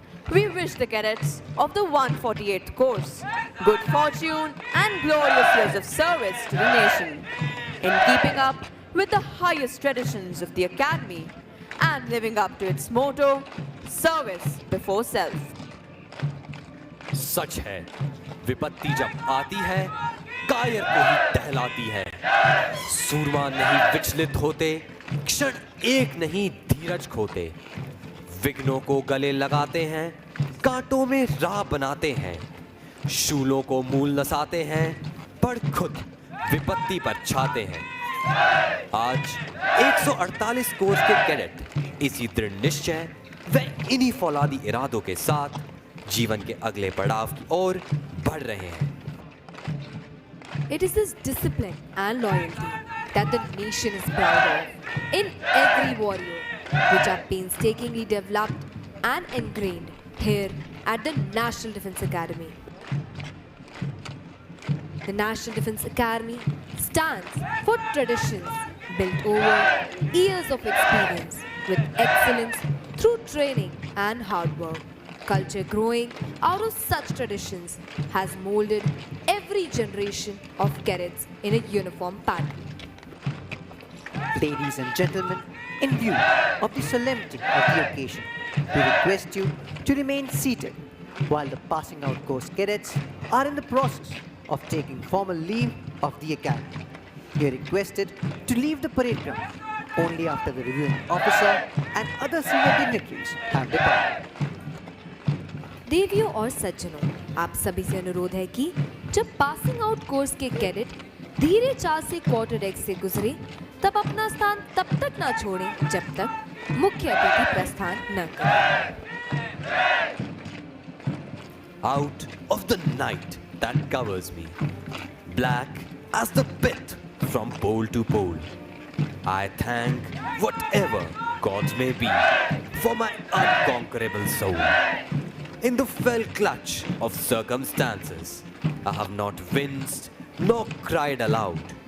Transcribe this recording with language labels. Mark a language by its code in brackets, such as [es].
[en] We wish the cadets of the 148th course good fortune and glorious years of service to the nation in keeping up with the highest traditions of the academy and living up to its motto, service before self. [hi] सच है, विपत्ति जब आती है, कायर को ही दहलाती है। सूरमा नहीं विचलित होते, क्षण एक नहीं धीरज खोते। विघ्नों को गले लगाते हैं, कांटों में राह बनाते हैं। शूलों को मूल नसाते हैं, पर खुद विपत्ति पर छाते हैं। आज 148 कोर्स के कैडेट इसी दृढ़ निश्चय व इन्हीं फौलादी इरादों के साथ जीवन के अगले पड़ाव की ओर बढ़ रहे हैं। [en] It is this discipline and loyalty that the nation is proud of in every warrior, which are painstakingly developed and ingrained here at the National Defence Academy. The National Defence Academy stands for traditions built over years of experience with excellence through training and hard work. Culture growing out of such traditions has molded every generation of cadets in a uniform pattern. Ladies and gentlemen, in view of the solemnity of the occasion, we request you to remain seated while the passing out course cadets are in the process of taking formal leave of the academy. You are requested to leave the parade ground only after the reviewing officer and other senior dignitaries have departed. [hi] देवियों और सज्जनों, आप सभी से अनुरोध है कि जब पासिंग आउट कोर्स के कैडेट धीरे चाल से क्वार्टर डेक से गुजरे, तब अपना स्थान तब तक ना छोड़ें जब तक मुख्य अतिथि प्रस्थान न करें। [en] Out of the night that covers me, black as the pit from pole to pole, I thank whatever gods may be for my unconquerable soul. In the fell clutch of circumstances, I have not winced nor cried aloud.